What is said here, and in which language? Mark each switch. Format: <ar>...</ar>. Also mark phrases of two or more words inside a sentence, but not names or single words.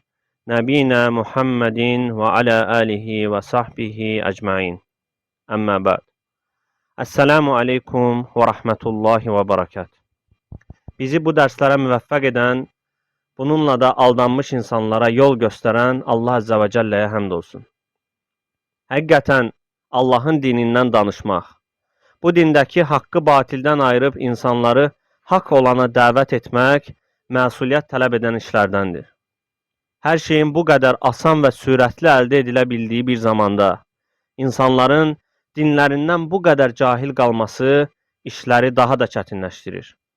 <ar>نبينا محمد وعلى آله وصحبه أجمعين. أما بعد. السلام عليكم ورحمة الله وبركاته.</ar> <tr>Bizi bu derslere müveffak eden, bununla da aldanmış insanlara yol gösteren Allah</tr> <ar>عز وجل'ye</ar> <tr>hamdolsun.</tr> <az>Həqiqətən Allahın dinindən danışmaq, bu dindəki haqqı batildən ayırıb insanları haqq olana dəvət etmək məsuliyyət tələb edən işlərdəndir. Hər şeyin bu qədər asan və sürətli əldə edilə bildiyi bir zamanda, insanların dinlərindən bu qədər cahil qalması işləri daha da çətinləşdirir.</az>